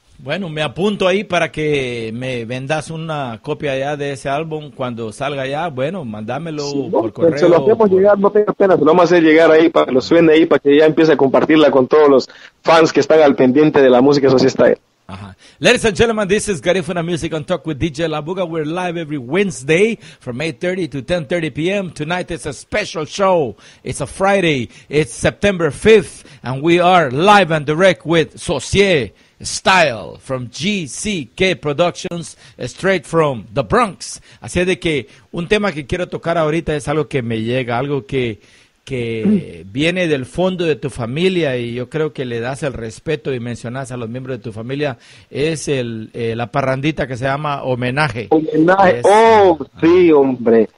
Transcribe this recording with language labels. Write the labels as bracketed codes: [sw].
[es] Bueno, me apunto ahí para que me vendas una copia ya de ese álbum cuando salga ya. Bueno, mándamelo por correo. Se lo hacemos llegar, no tenga pena, se lo vamos a hacer llegar ahí para que lo suene ahí, para que ya empiece a compartirla con todos los fans que están al pendiente de la música Social Style. [en] Ladies and gentlemen, this is Garifuna Music on Talk with DJ Labuga. We're live every Wednesday from 8:30 to 10:30 p.m. Tonight is a special show. It's a Friday. It's September 5th, and we are live and direct with Social Style from GCK Productions, straight from the Bronx. [es] Así de que un tema que quiero tocar ahorita es algo que me llega, algo que viene del fondo de tu familia, y yo creo que le das el respeto y mencionas a los miembros de tu familia. Es la parrandita que se llama Homenaje. Homenaje, sí, hombre.